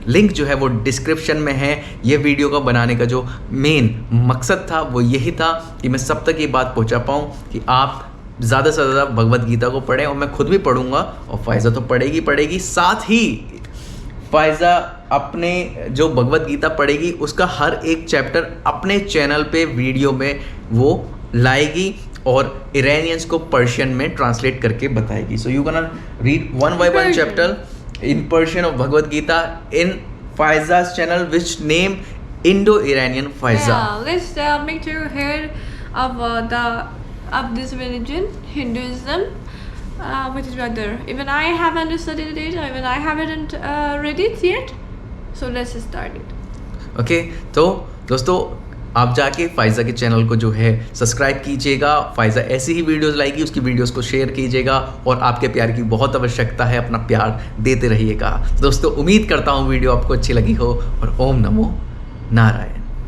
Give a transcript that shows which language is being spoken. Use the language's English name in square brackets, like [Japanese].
[Hindi] Link जो है वो डिस्क्रिप्शन में है। ये वीडियो का बनाने का जो मेन मकसद था वो यही था कि मैं सब तक ये बात पहुंचा पाऊँ कि आप ज़्यादा से ज़्यादा भगवत गीता को पढ़ें, और मैं खुद भी पढ़ूंगा, और फ़ायज़ा तो पढ़ेगी। साथ ही फ़ायज़ा अपने जो भगवत गीता पढ़ेगी उसका हर एक चैप्टर अपने चैनल पे वीडियो में वो लाएगी और इरानियंस को पर्शियन में ट्रांसलेट करके बताएगी। [English] So you can read one by one chapter in Persian of Bhagavad Gita in Faiza's channel, which name Indo-Iranian Faiza. Yeah, let's make you hear of this religion, Hinduism, which is better. Even I haven't studied it, even I haven't read it yet. So let's start it. [Hindi] Okay, तो दोस्तों आप जाके फ़ायज़ा के channel को जो है subscribe कीजिएगा। फ़ायज़ा ऐसी ही वीडियोस लाएगी, उसकी वीडियोस को शेयर कीजिएगा, और आपके प्यार की बहुत आवश्यकता है, अपना प्यार देते रहिएगा। दोस्तों, उम्मीद करता हूँ वीडियो आपको अच्छी लगी हो, और ओम नमो नारायण।